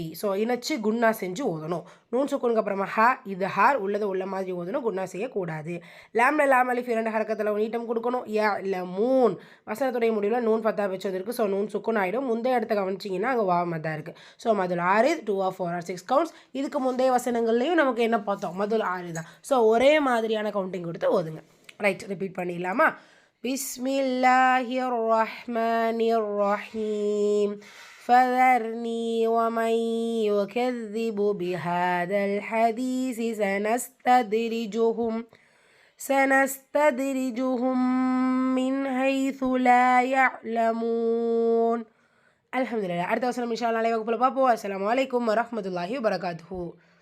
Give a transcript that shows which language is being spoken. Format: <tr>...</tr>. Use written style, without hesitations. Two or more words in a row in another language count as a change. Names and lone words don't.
<ta>ஸோ இணைச்சி குன்னா செஞ்சு ஓதணும். நூன் சுக்கூனுக்கு அப்புறமா ஹா இது ஹார் உள்ளது உள்ள மாதிரி ஓதணும். குன்னா செய்யக்கூடாது. லாம்ல லாம் அலிஃப் 2 ஹரக்கத்தில் நீட்டம் கொடுக்கணும். யா இல்லை மூன் வசனத்துடைய முடிவில் நூன் ஃபத்தா வச்சது இருக்குது. ஸோ</ta> <ar>نون سكون</ar> <ta>ஆகிடும். முந்தைய இடத்த கவனிச்சிங்கன்னா அங்கே வா மதா இருக்குது. ஸோ</ta> <ar>مد العارض</ar> <en>2 or 4 or 6 counts.</en> <ta>இதுக்கு முந்தைய வசனங்கள்லையும் நமக்கு என்ன பார்த்தோம்?</ta> <ar>مد العارض</ar> <ta>தான். ஸோ ஒரே மாதிரியான கவுண்டிங் கொடுத்து ஓதுங்க. ரைட், ரிப்பீட் பண்ணிடலாமா?</ta> <ar>بسم الله الرحمن الرحيم. فذرني ومن يكذب بهذا الحديث سنستدرجهم من حيث لا يعلمون. الحمد لله.</ar> <ta>அடுத்த வசனம்</ta> <ar>إن شاء الله</ar> <ta>நாளை வகுப்பில் பார்ப்போம்.</ta> <ar>السلام عليكم ورحمة الله وبركاته.</ar>